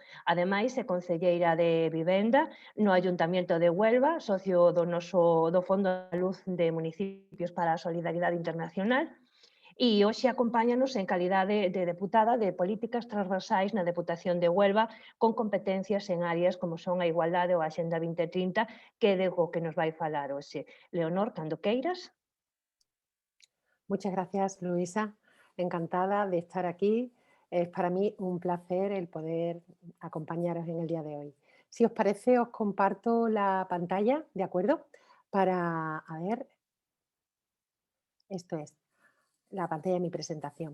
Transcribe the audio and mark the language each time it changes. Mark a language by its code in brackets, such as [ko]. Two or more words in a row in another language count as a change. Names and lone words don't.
[gl] Ademais, é concelleira de Vivenda no Ayuntamiento de Huelva, socio do Fondo Andaluz de Municipios para a Solidariedade Internacional, e hoxe acompáñanos en calidade de deputada de Políticas Transversais na Deputación de Huelva, con competencias en áreas como son a igualdade ou a Axenda 2030, que é de o que nos vai falar hoxe. Leonor, cando queiras. [es] Muchas gracias, Luisa. Encantada de estar aquí. Es para mí un placer el poder acompañaros en el día de hoy. Si os parece, os comparto la pantalla, ¿de acuerdo? Para, a ver, esto es la pantalla de mi presentación.